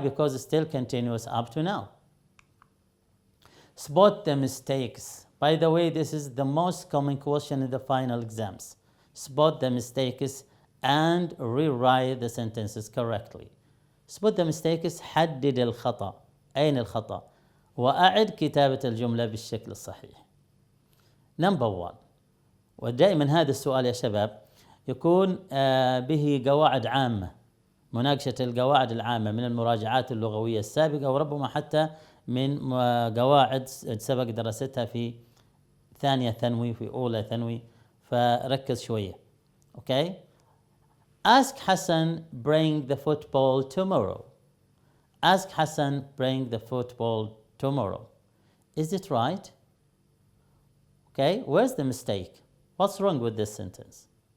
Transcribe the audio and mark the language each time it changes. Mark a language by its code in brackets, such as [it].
[en] Because it's still continuous up to now. Spot the mistakes. By the way, this is the most common question in the final exams. Spot the mistakes and rewrite the sentences correctly. spot the mistakes. [ar] حدد الخطأ. أين الخطأ؟ وأعد كتابة الجملة بالشكل الصحيح. [en] Number 1. [ar] ودائما هذا السؤال يا شباب يكون به قواعد عامة، مناقشة القواعد العامة من المراجعات اللغوية السابقة، وربما حتى من قواعد سبق دراستها في ثانية ثانوي، في أولى ثانوي، فركز شوية. [en] Okay? Ask Hassan bring the football tomorrow. Ask Hassan bring the football tomorrow. Is it right? Okay, where's the mistake? What's wrong with this sentence?